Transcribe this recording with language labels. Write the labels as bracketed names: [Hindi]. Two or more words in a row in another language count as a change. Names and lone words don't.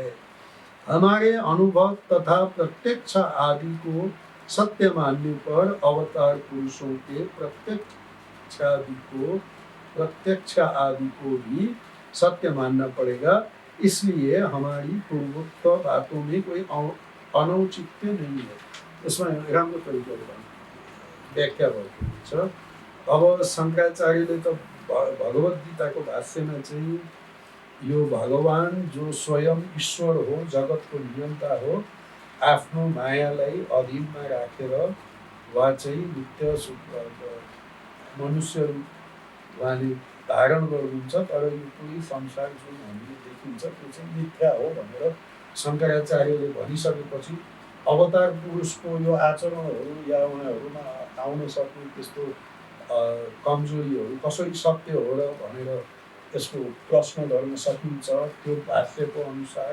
[Hindi] हमारे अनुभव तथा प्रत्यक्ष आदि को सत्य मानने पर अवतार पुरुषों के प्रत्यक्ष आदि को भी सत्य मानना पड़ेगा। इसलिए हमारी पूर्वोक्त बातों में कोई अनौचित्य नहीं है। [Nepali] इसमें राम्रो तरिकाले व्याख्या भएको छ। अब शङ्कराचार्यले त भगवत गीताको भाष्यमा चाहिँ यो भगवान जो स्वयं ईश्वर हो, जगतको नियन्ता हो, आफ्नो मायालाई अधीनमा राखेर वा चाहिँ नित्य मनुष्य रूप उहाँले धारण गर्नुहुन्छ, तर यो पुरै संसार जुन हामीले देखिन्छ त्यो चाहिँ मिथ्या हो भनेर शङ्कराचार्यले भनिसकेपछि अवतार पुरुषको यो आचरणहरू या उहाँहरूमा आउन सक्ने त्यस्तो कमजोरीहरू कसरी सत्य हो र भनेर यसको प्रश्न गर्न सकिन्छ त्यो भाष्यको अनुसार।